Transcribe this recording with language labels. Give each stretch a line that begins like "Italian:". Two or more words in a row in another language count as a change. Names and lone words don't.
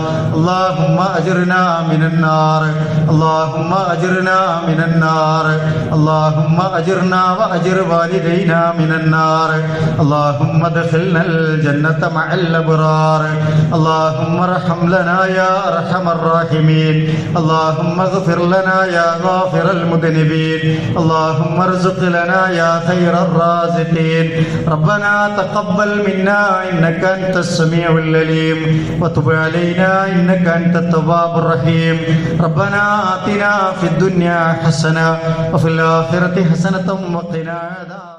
Arabic: اللهم أجرنا من النار اللهم أجرنا من النار اللهم أجرنا وأجر والدينا من النار اللهم أدخلنا الجنة مع الأبرار اللهم ارحم لنا يا أرحم الراحمين اللهم اغفر لنا يا غافر المذنبين, اللهم ارزق لنا يا خير الرازقين. ربنا تقبل منا إنك أنت السميع العليم وتب علينا إنك أنت التواب الرحيم. ربنا آتنا في الدنيا حسنة وفي الآخرة حسنة وقنا عذاب